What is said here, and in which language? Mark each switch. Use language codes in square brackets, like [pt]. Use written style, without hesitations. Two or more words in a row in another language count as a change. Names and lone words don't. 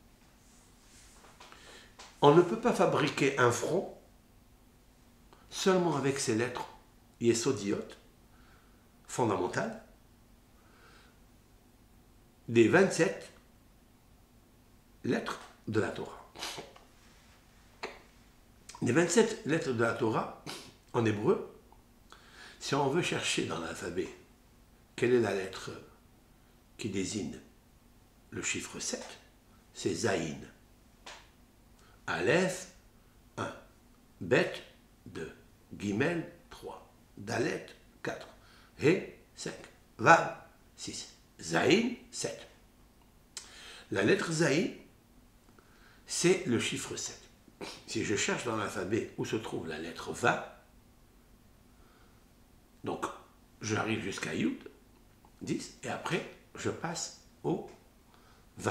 [fr] On ne peut pas fabriquer un front seulement avec ces lettres yesodiotes, fondamentales, des 27 lettres de la Torah. Les 27 lettres de la Torah, en hébreu, si on veut chercher dans l'alphabet quelle est la lettre qui désigne le chiffre 7, c'est Zayin. [he] אלף, 1. בית, 2. גימל, 3. דלת, 4. הא, 5. וו, 6. זין, 7. [fr] La lettre Zayin, c'est le chiffre 7. Si je cherche dans l'alphabet où se trouve la lettre Va, donc j'arrive jusqu'à Yud, 10, et après je passe au 20.